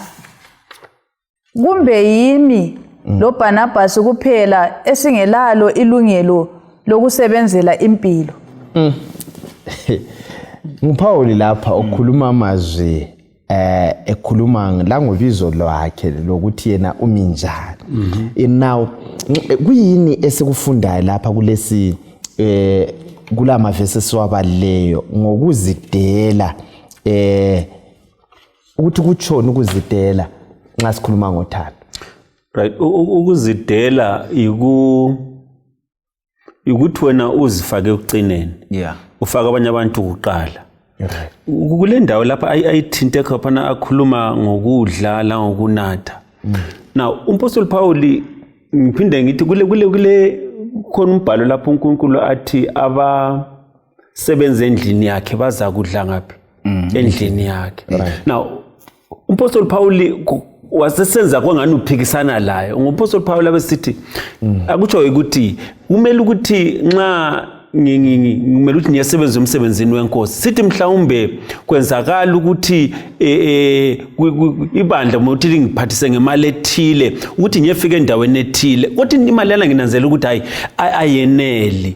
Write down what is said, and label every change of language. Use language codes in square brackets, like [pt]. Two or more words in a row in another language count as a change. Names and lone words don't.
[nd] Kumbe yimi loBarnabas kuphela esingelalo ilungelo lokusebenzela impilo? nguPaul lapha okhuluma amazwi ekhuluma la ngobizo lwakhe lokuthi yena uminjani. Now kuyini esikufundayo lapha kulesi kulama verses wabaleyo ngokuzidela ukuthi kuchona ukuzidela nxa sikhuluma ngothando. Right, ukuzidela ukuthi wena uzifake ekucineni. Yeah. Ufaka abanye abantu kuqala. Right. Kule ndawo lapha ayithinte khona akhuluma ngokudla la ngokunatha. Now umpostoli Paul ngiphinde ngithi kule khona umbhalo lapho uNkulunkulu athi abasebenza endlini yakhe baza kudla ngaphi endlini yakhe. Now umpostoli Paul wasesenza kwangani uphikisana laye. Umpostoli Paul abesithi akutsho ukuthi kumele ukuthi nxa ngimele ukuthi ngiyasebenza umsebenzini wenkosi sithi mhlawumbe kwenzakala ukuthi ibandla ukuthi lingiphathise ngemali ethile ukuthi ngiyefika endaweni ethile kodwa imali yana nginanzela ukuthi hayi ayeneli.